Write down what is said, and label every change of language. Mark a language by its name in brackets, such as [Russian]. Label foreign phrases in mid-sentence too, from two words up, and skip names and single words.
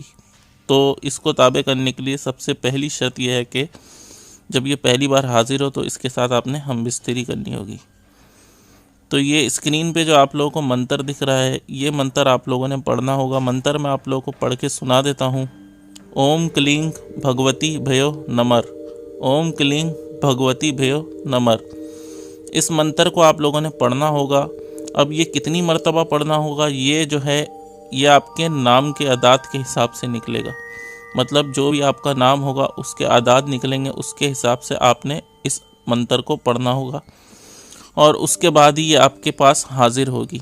[Urdu] تو اس کو تابع کرنے کے لیے سب سے پہلی شرط یہ ہے کہ جب یہ پہلی بار حاضر ہو تو اس کے ساتھ آپ نے ہم بستری کرنی ہوگی۔ تو یہ اسکرین پہ جو آپ لوگوں کو منتر دکھ رہا ہے، یہ منتر آپ لوگوں نے پڑھنا ہوگا۔ منتر میں آپ لوگوں کو پڑھ کے سنا دیتا ہوں۔ [Sanskrit] ओम क्लींग भगवती भियो नमर, ओम क्लींग भगवती भियो नमर. [Urdu] اس منتر کو آپ لوگوں نے پڑھنا ہوگا۔ اب یہ کتنی مرتبہ پڑھنا ہوگا، یہ جو ہے یہ آپ کے نام کے اعداد کے حساب سے نکلے گا۔ مطلب جو بھی آپ کا نام ہوگا اس کے اعداد نکلیں گے، اس کے حساب سے آپ نے اس منتر کو پڑھنا ہوگا اور اس کے بعد ہی یہ آپ کے پاس حاضر ہوگی۔